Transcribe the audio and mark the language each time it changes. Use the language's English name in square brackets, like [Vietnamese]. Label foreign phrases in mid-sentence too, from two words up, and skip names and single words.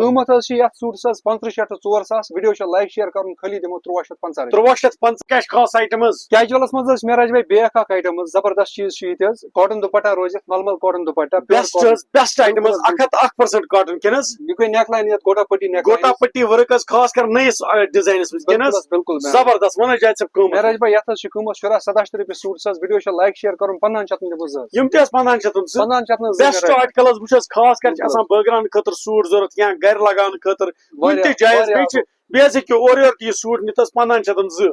[Kashmiri] قۭمت حظ چھُ یتھ سوٗٹس حظ 3500 ٹُو 4000 ویڈیو چھُ [English] like share [Kashmiri] کرُن خٲلی دِمو 350 350 کیاہ چھُ خاص آیٹم حظ کیجولس منٛز حظ معراج بھائی بیاکھ اکھ آیٹم حظ زبردست چیٖز چھُ ییٚتہِ حظ کاٹن دُپٹا روزِ ململ کاٹن دُپٹا بیسٹ حظ [English] best item [Kashmiri] حظ 101% کاٹن کِنہٕ حظ یہِ گٔے [English] neck line [Kashmiri] یتھ گوٹا پٹی نیک گوٹا پٹی ورک حظ خاص کر نٔیِس ڈِزاینس منٛز کِنہٕ حظ بالکل زبردست ون حظ جایہِ ژٕ قۭمت معراج بھائی یتھ حظ چھُ قۭمت 17 رۄپیہِ سوٗٹس حظ ویڈیو چھُ [English] like share [Kashmiri] کرُن 1500 دِمو زٕ یِم تہِ حظ 1500 [English] best article [Kashmiri] حظ وٕچھ حظ خاص کر چھِ آسان بٲگراونہٕ خٲطرٕ سوٗٹ ضوٚرتھ یا گرِ لگاونہٕ خٲطرٕ کُنہِ تہِ جایہِ بیٚیہِ چھِ بیٚیہِ حظ ہیٚکِو اورٕ یورٕ تہِ یہِ سوٗٹ نِتھ حظ 1500